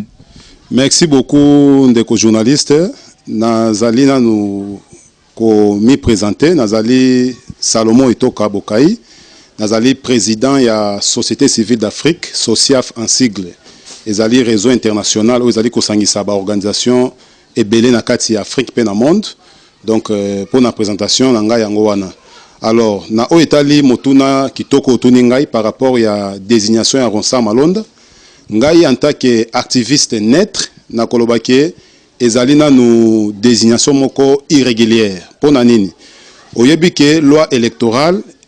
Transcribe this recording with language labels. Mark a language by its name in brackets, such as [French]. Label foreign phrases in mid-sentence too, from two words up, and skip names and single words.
[French] Merci beaucoup [Lingala] ndeko journaliste nazali nanu ko mi présenter nazali Salomon etoka bokai nazali président ya Société civile d'Afrique SOCIAF [French] en sigle [Lingala] ezali [French] réseau international où [Lingala] ezali kosangisa ba organisation ebele na kati ya Afrique pe na monde [French] donc pour la présentation [Lingala] na ngai yango wana alors na o etali motuna kitoko otuni ngai [French] par rapport [Lingala] ya désignation ya Ronsard Malonda ngai [French] en tant que activiste net [Lingala] na kolobake ezali na [French] nous désignation [Lingala] moko irrégulière pona nini oyebike [French] loi électorale